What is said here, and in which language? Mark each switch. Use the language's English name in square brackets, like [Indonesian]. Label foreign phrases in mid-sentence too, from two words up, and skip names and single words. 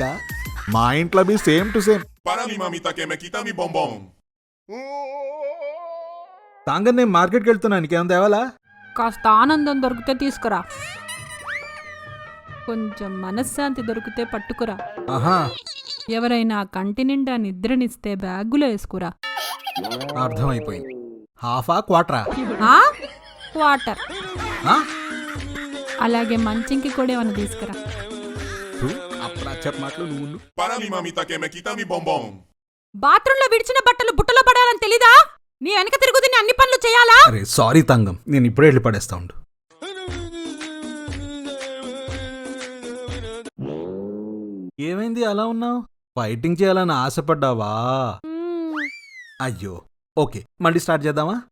[Telugu] మా ఇంట్లో [English] be same to same. [Spanish] Para mi mamita que me quita mi bombón. [Telugu] తాంగం, నేను మార్కెట్కి వెళ్తున్నా, నీకేం తేవాలా? కాస్త ఆనందం దొరికితే తీసుకురా. కొంచెం మనశ్శాంతి దొరికితే పట్టుకురా. ఆహా, ఎవరైనా కంటి నిండా నిద్రనిస్తే బ్యాగులో వేసుకురా. అర్థమైపోయింది. హాఫా క్వార్టరా? వాటర్. అలాగే మంచింకి కూడా ఏమైనా తీసుకురా. అప్పుడు చెప్పమాటలు నువ్వు. [Spanish] Para mi mamita que me quita mi bombón. [Telugu] బాత్రూంలో విడిచిన బట్టలు బుట్టలో పడాలని తెలీదా? నీ వెనక తిరుగుతున్న అన్ని పనులు చేయాలా? అరే సారీ తంగం, నేను ఇప్పుడే వెళ్ళి పడేస్తా ఉండు. ఏమైంది అలా ఉన్నావు? ఫైటింగ్ చేయాలని ఆశపడ్డావా? అయ్యో, ఓకే, మళ్ళీ స్టార్ట్ చేద్దామా?